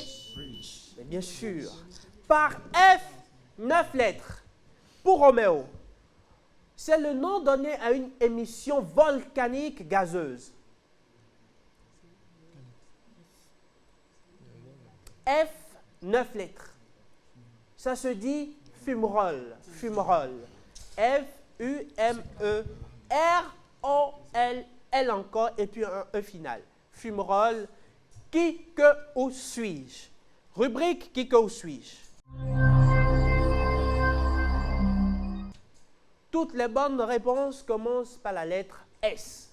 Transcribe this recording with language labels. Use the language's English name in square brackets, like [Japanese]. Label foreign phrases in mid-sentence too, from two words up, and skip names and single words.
[French] Mais bien sûr. Par F, 9 lettres. Pour Roméo, c'est le nom donné à une émission volcanique gazeuse. F, 9 lettres. Ça se dit fumerole. Fumerole. F-U-M-E-R-O-L. L encore et puis un E final. Fumerole. Qui, que, où suis-je? Rubrique qui, que, où suis-je? Toutes les bonnes réponses commencent par la lettre S.